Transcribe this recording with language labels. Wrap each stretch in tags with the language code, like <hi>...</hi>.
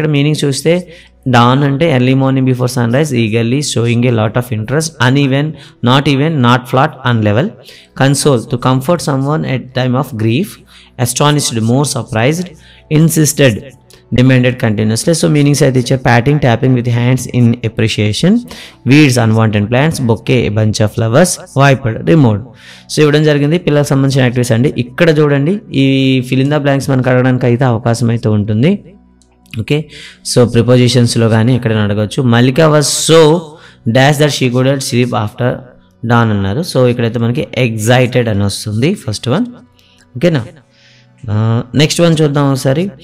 <te>ఇక్కడ మీనింగ్ చూస్తే</te> <en>Dawn అంటే early morning before sunrise, eagerly showing a lot of interest, uneven, not flat, unlevel. Console to comfort someone at time of grief, astonished, more surprised, insisted, demanded continuously. So meanings</en> <te>అయితే ఇచ్చారు.</te> <en>patting, tapping with hands in appreciation, weeds, unwanted plants, bouquet, a bunch of flowers, wiped, removed.</en> <te>So ఇవ్వడం జరిగింది పిల్లలకు సంబంధించిన activities అండి. ఇక్కడ చూడండి ఈ ఫిల్ ఇన్ ద బ్లాంక్స్ మనకు అడగడానికి అయితే అవకాశం అయితే ఉంటుంది. ఓకే, సో ప్రిపోజిషన్స్లో కానీ ఎక్కడైనా అడగవచ్చు.</te> <en>Mallika was so dash that she could sleep after dawn</en> <te>అన్నారు. సో ఇక్కడైతే మనకి ఎగ్జైటెడ్ అని వస్తుంది ఫస్ట్ వన్. ఓకేనా, నెక్స్ట్ వన్ చూద్దాం ఒకసారి.</te>